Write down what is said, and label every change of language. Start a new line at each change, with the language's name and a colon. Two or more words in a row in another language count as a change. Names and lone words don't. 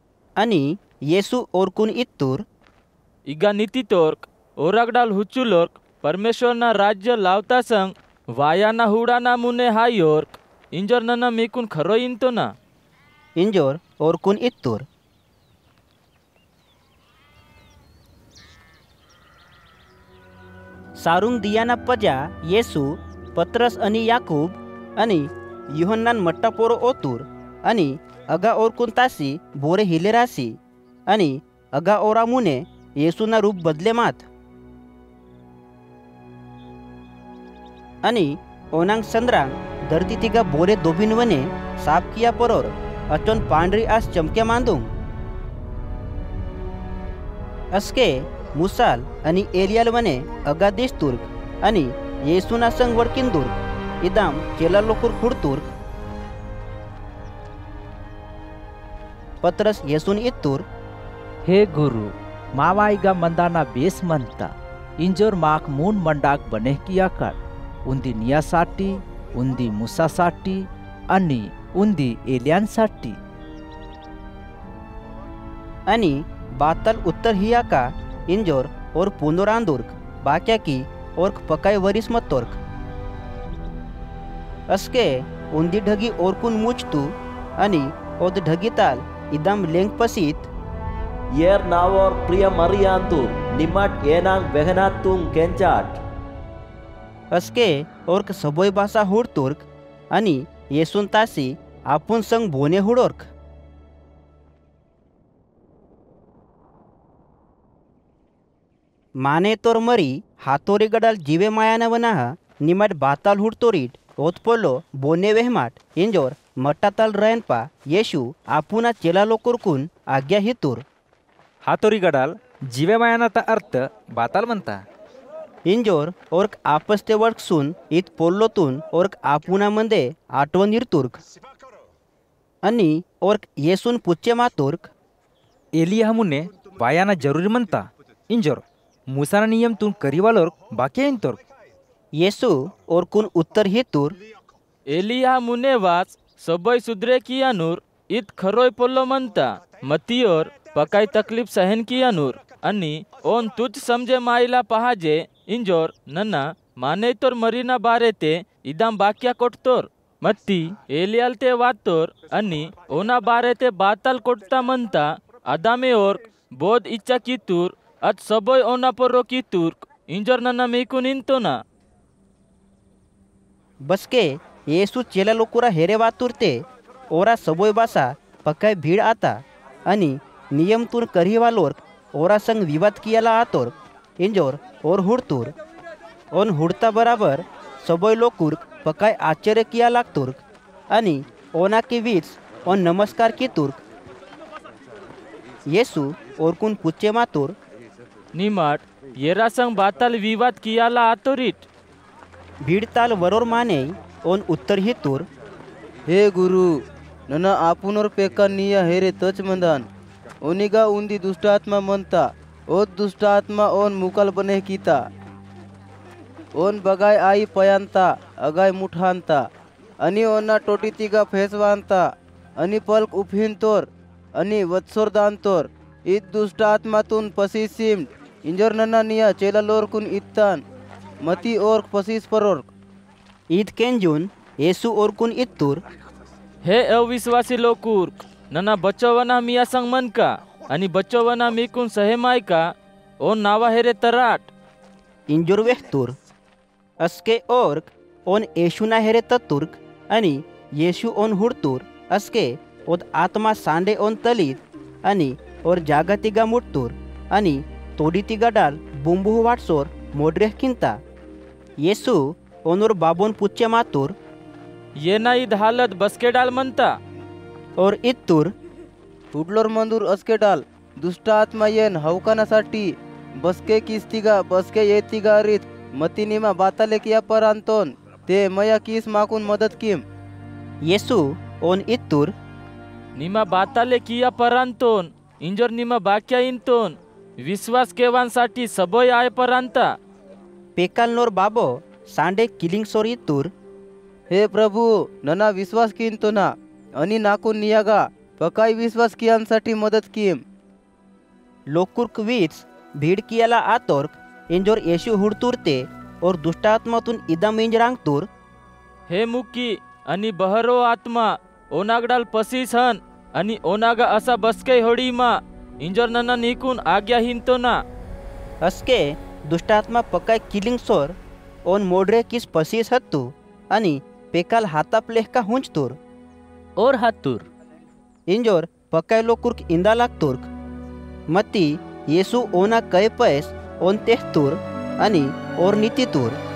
Gondi: అని యేసు ఓర్కున్ ఇత్తూర్ ಈಗ ನಿತಿತೋರ್ಕ್ ಓರಗಡಾಲ್ ಹುಚ್ಚುಲೋರ್ಕ್ ಪರಮೇಶ್ವರನ ರಾಜ್ಯ लावता संग वायाना हुडाना मुने हायोर्क इंजोर नना मेकुन खरो इंतो ना इंजोर ओरकुन इत्तूर सारुंग दियाना पजा येसू पत्रस आणि याकूब आणि युहन्नान मट्टा पोरो ओतूर आणि अगा ओरकुन तासी बोरे हिलेरासी आणि अगा ओरा मुने येसूना रूप बदले मात आणि ओनांग संद्रांग धरती तिगा बोरे दोबिन वने साफ किया परोर अचोन पांढरी आस चमके मांदूंग अस्के मुसाल आणि एलियाल वने अगा देश तुर्क आणि येसूना संग वडकिन दुर्ग इदाम चेला लोकुर खुडतुर्क पत्रस येसून इत्तूर हे गुरु मावाईगा मंदाना बेस मनता इंजोर माक मून मंडाक बने किया कर उंदी नियासाठी उंदी मुसासाठी आणि उंदी एलियानसाठी आणि बातल उत्तर हिया का इंजोर और पुनरांदुर्क बाक्या की और पकाय वरिस मतोर्क अस्के उंदी ढगी ओरकुन मुचतू आणि ओद ढगी ताल इदम लेंग पसीत येर नावर प्रिय मरियांतूर निमट येनांग वेहनातुंग केंचाट अस्के ओर्क सबोय भाषा हुडतुर्क आणि येसून तासी आपुन संग भोने हुडोर्क माने तोर मरी हातोरी गडाल जीवे मायाना वनाह निमट बाताल हुडतोरीट ओतपोलो बोने वेहमाट इंजोर मट्टाताल रयनपा येशू आपुना चेला लोकुरकुन आज्ञा हितूर हातोरी गडाल जीवे मायानाचा अर्थ बाताल म्हणता इंजोर ओर्क आपस्ते वर्कसून इत पोल्लोतून ओर्क आपुना मंदे आठवण इरतुर्क आणि ओर्क येसून पुच्चे मातुर्क एलिया मुने वायाना जरूरी म्हणता इंजोर मुसाना नियम तून करीवालोर बाकी इंतोर येसू ओरकुन उत्तर हितूर एलिया मुने वाच सबय सुधरे किया नूर इत खरोय पोल्लो म्हणता मतियोर पकाय तकलीफ सहन किया नूर आणि ओन तुझ समझे माइला पहाजे इंजोर नन्ना माने तोर मरीना बारे ते इदाम बाक्या कोटतोर मत्ती एलियाल ते वातोर आणि ओना बारे ते बाताल कोटता म्हणता आदामे ओर्क बोध इच्छा कितूर अत सबोय ओना पोरो कितूर इंजोर नन्ना मेकुन इंतो ना बसके येसू चेला लोकुरा हेरे वातुरते ओरा सबोय बासा पकाय भीड़ आता आणि नियम तूर करीवालोर ओरा संग विवाद कियाला आतोर इंजोर और हुडतूर ओन हुडता बराबर सबोय लोकुर पकाय आश्चर्य किया लागतुर्क आणि ओना के वीच ओन नमस्कार की तुर्क येसू ओरकुन पुच्चे मातुर निमाट येरा संग बाताल विवाद कियाला आतोरीट भीड़ताल वरोर माने ओन उत्तर हितूर हे गुरु नना आपुनोर पेका निया हेरे तच मंदान ओनिगा उंदी दुष्टात्मा मनता ओत दुष्टात्मा ओन मुकल बने कीता ओन बगाय आई पयांता अगाय मुठांता अनि ओना टोटीतिगा फेसवांता अनि पल्क उफिन तोर अनि वत्सोर दान तोर इत दुष्टात्मातून पसीसिम इंजोर नना निया चेला लोरकुन इत्तान मती ओर्क पसीस परोर्क ईद केंजून येसू ओरकुन इत्तूर हे अविश्वासी लोकुर्क नना बचवना मिया संग मनका आणि बचवना मेकुन सहेमायका ओन नावा हेरे तराट इंजोर वेहतूर अस्के ओर्क ओन येशूना हेरे तत्तुर्क आणि येशू ओन हुडतूर अस्के ओद आत्मा सांडे ओन तलीत आणि और जागतिगा मुटतूर आणि तोडीतिगा डाल बुंबू वाटसोर मोड्रेह किंता येसू ओनोर बाबोन पुच्चे मातुर ये ना ईद हालत बसके डाल म्हणता और इत्तूर हुडलोर मंदूर अस्के डाल दुष्टात्मा येन हवकानासाठी बसके किस्तिगा बसके येतिगा रीत मतिनिमा बाताले किया पर अंतोन ते मया किस माकून मदत किम येसू ओन इत्तूर निमा बाताले किया परांतोन इंजोर निमा बाक्या इंतोन विश्वास केवांसाठी सबोय आय परांता पेकालनोर बाबो सांडे किलिंग सोर इत्तूर हे प्रभु नना विश्वास किंतो ना अनि नाकून नियागा पकाई विश्वास कियांसाठी मदत कीम. लोकुर्क वीच भीड़ कियाला आतोर्क इंजोर येशु हुडतुरते और दुष्टात्मातून इदम इंजरांग तुर हे मुकी आणि बहरो आत्मा ओनागडाल पसीस हन आणि ओनागा असा बसके होडीमा इंजोर नना निकून आज्ञा हिंतो ना. अस्के दुष्टात्मा पकाय किलिंग सोर ओन मोडरे किस पसीस हत्तू आणि पेकाल हातापलेह का हुंचतुर और हातूर इंजोर पकाय लोकुर्क इंदा लागतुर्क मती येसु ओना कै पैस ओन तेहतुर आणि और नीतितुर.